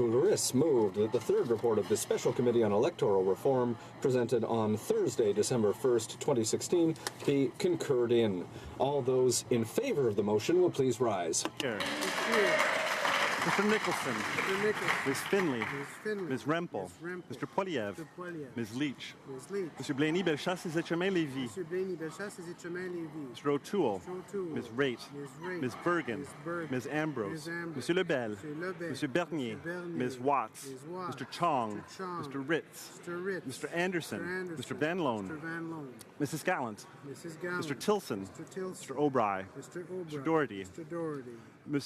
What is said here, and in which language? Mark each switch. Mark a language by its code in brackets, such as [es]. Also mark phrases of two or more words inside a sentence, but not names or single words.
[en] Boulouris, moved that the third report of the Special Committee on Electoral Reform, presented on Thursday, December 1st, 2016, be concurred in. All those in favor of the motion will please rise. Here. Mr. Nicholson. Ms. Finley. Ms. Rempel. Mr. Poiliev. Ms. Leach. Mr. Blaney-Bellechasse-Etchemin-Lévy. Mr. O'Toole. Ms. Raitt. Ms. Bergen. Ms. Ambrose. Monsieur Lebel. Monsieur Bernier. Ms. Watts. Mr. Chong. Mr. Ritz. Mr. Anderson. Mr. Van Loan. Mrs. Gallant. Mr. Tilson. Mr. O'Brien. Mr. Doherty.